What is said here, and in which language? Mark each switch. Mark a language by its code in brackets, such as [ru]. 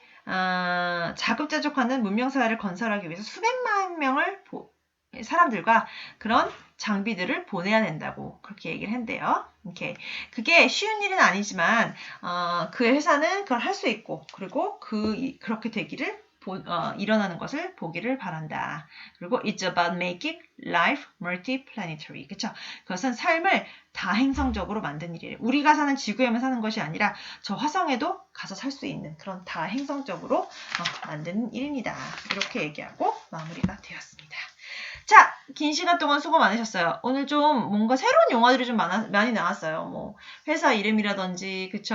[ko] 자급자족하는 문명사회를 건설하기 위해서 수백만 명을 사람들과 그런 장비들을 보내야 된다고 그렇게 얘기를 한대요. 이렇게 그게 쉬운 일은 아니지만 그 회사는 그걸 할 수 있고 그리고 그렇게 되기를 일어나는 것을 보기를 바란다. 그리고 [en] it's about making life multiplanetary. [ko] 그쵸? 그것은 삶을 다행성적으로 만든 일이에요. 우리가 사는 지구에만 사는 것이 아니라 저 화성에도 가서 살 수 있는 그런 다행성적으로 만드는 일입니다. 이렇게 얘기하고 마무리가 되었습니다. 자, 긴 시간 동안 수고 많으셨어요. 오늘 좀 뭔가 새로운 용어들이 좀 많이 나왔어요. 뭐 회사 이름이라든지 그쵸?